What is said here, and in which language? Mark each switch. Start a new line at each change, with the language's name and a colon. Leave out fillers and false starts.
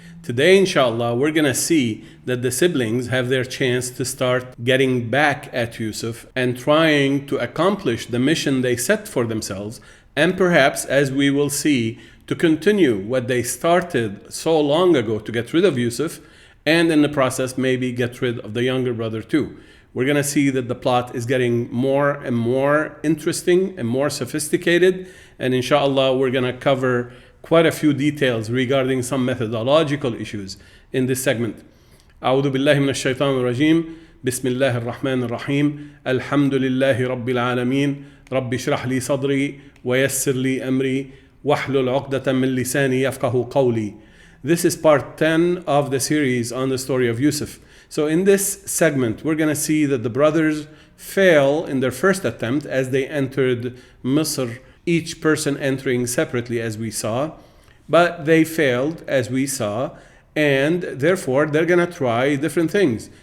English: Today, inshallah, we're going to see that the siblings have their chance to start getting back at Yusuf and trying to accomplish the mission they set for themselves, and perhaps, as we will see, to continue what they started so long ago to get rid of Yusuf, and in the process maybe get rid of the younger brother too. We're going to see that the plot is getting more and more interesting and more sophisticated, and inshallah we're going to cover quite a few details regarding some methodological issues in this segment.
Arabic: أعوذ بالله من الشيطان الرجيم بسم الله الرحمن الرحيم الحمد لله رب العالمين رب اشرح لي صدري ويسر لي أمري واحلل عقدة من لساني يفقه قولي.
English: This is part 10 of the series on the story of Yusuf. So in this segment, we're going to see that the brothers fail in their first attempt as they entered Misr, each person entering separately as we saw. But they failed as we saw, and therefore they're going to try different things.